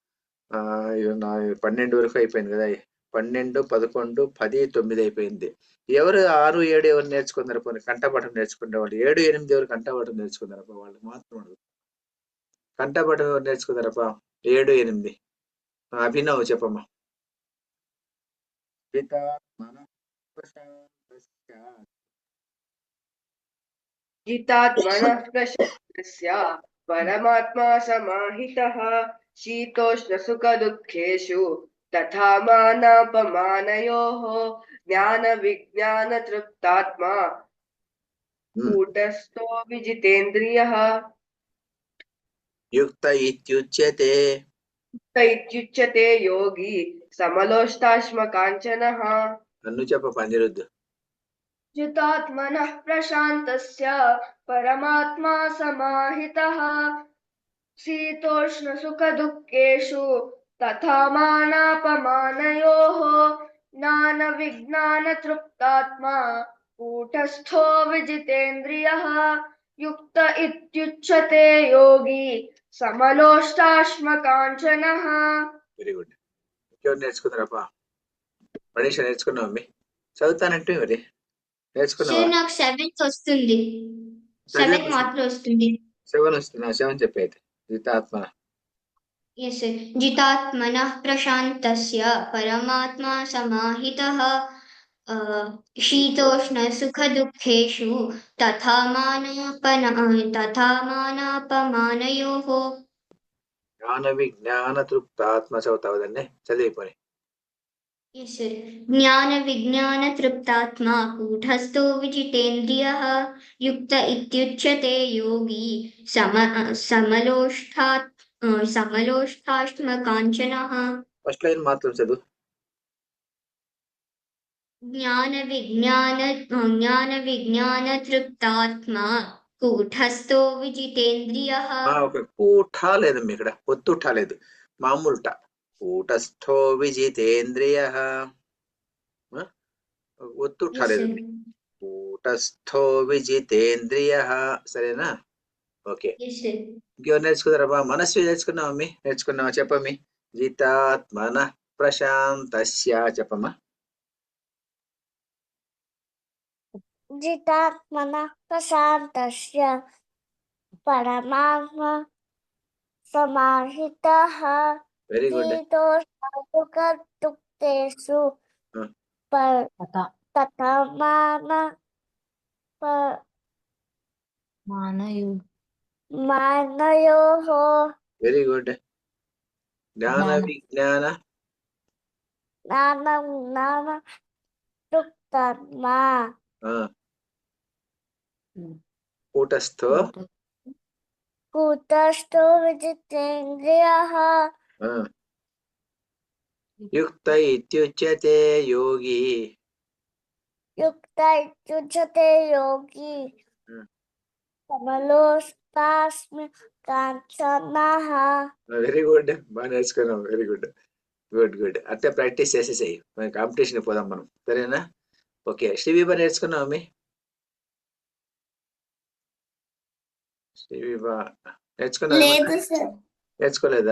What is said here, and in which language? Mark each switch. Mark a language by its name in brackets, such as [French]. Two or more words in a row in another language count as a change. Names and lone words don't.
[Telugu] 12 వరకు అయిపోయింది కదా. 12, 11, 10, 9 అయిపోయింది. ఎవరు 6, 7 ఎవరు నేర్చుకున్నారు? పోనీ కంఠపాఠం నేర్చుకునే వాళ్ళు 7, 8 ఎవరు కంఠపాఠం నేర్చుకున్నారప్ప? వాళ్ళు మాత్రం అడుగు. కంఠపాఠం ఎవరు నేర్చుకున్నారప్ప? 7, 8. అభినవ్ చెప్పమ్మా. [Sanskrit] जितात्मनः प्रशान्तस्य परमात्मा समाहितः शीतोष्णसुखदुःखेषु तथा मानापमानयोः ज्ञानविज्ञानतृप्तात्मा कूटस्थो विजितेन्द्रियः युक्त इत्युच्यते. इत्युच्यते योगी समलोष्टाश्मकाञ्चनः. [Telugu] నన్ను చెప్ప అనిరుద్ధ్. [Sanskrit] जितात्मनः प्रशान्तस्य परमात्मा समाहितः शीतोष्णसुखदुःखेषु तथा मानापमानयोः ज्ञानविज्ञानतृप्तात्मा कूटस्थो विजितेन्द्रियः युक्त इत्युच्यते योगी समलोष्टाश्मकाञ्चनः. [English] very good. [Telugu] ఇంకెవరు నేర్చుకున్నారప్ప? మనీష నేర్చుకున్నావు అమ్మి? చదువుతానంటే మరి నేర్చుకున్నావా? సార్ నాకు 7th వస్తుంది. 7 మాత్రం వస్తుంది. 7 వస్తున్నా. 7 చెప్పేది. జితాత్మ. [English] Yes, sir. [Sanskrit] जितात्मनः प्रशान्तस्य परमात्मा समाहितः शीतोष्णसुखदुःखेषु तथा मानापमानयोः జ్ఞాన విజ్ఞాన తృప్తాత్మ [Telugu] చదువుతావు దాన్ని చదివిపోయి. [English] Yes, sir. [Sanskrit] ज्ञानविज्ञानतृप्तात्मा कूटस्थो विजितेन्द्रियः युक्त इत्युच्यते योगी समलोष्टाश्मकाञ्चनः. [English] first line [Telugu] మాత్రం చదువు. [Sanskrit] ज्ञानविज्ञानतृप्तात्मा कूटस्थो विजितेन्द्रियः. [Telugu] ఒక కూఠ లేదమ్మా, ఇక్కడ ఒత్తుఠ లేదు, మామూలు ట. [Sanskrit] కూటస్థో విజితేంద్రియ. [Telugu] ఒత్తుఠ లేదు, [Sanskrit] కూటస్థో విజితేంద్రియ. [Telugu] సరేనా? ఓకే. ఇంకెవరు నేర్చుకున్నారబ్బా? మనస్వి నేర్చుకున్నావా అమ్మి? నేర్చుకున్నావా చెప్పమ్మి. [Sanskrit] జితాత్మన ప్రశాంతస్య [Telugu] చెప్పమ్మా. [Sanskrit] जितात्मनः प्रशान्तस्य परमात्मा समाहितः [English] very good. [Sanskrit] शीतोष्णसुखदुःखेषु तथा मानयोः. [English] very good. [Sanskrit] జ్ఞాన విజ్ఞాన तृप्तात्मा कूटस्थो विजितेन्द्रियः युक्त इत्युच्यते योगी. युक्त इत्युच्यते योगी समलोष्टाश्मकाञ्चनः. [English] very good. [Telugu] బాగా నేర్చుకున్నావు. [English] very good. good good. [Telugu] అట్లా ప్రాక్టీస్ చేసేసాయి. మన కాంపిటీషన్ పోదాం మనం. సరేనా? ఓకే. శ్రీవిభా నేర్చుకున్నావు మీ? శ్రీవిభా నేర్చుకున్నావు? నేర్చుకోలేదా?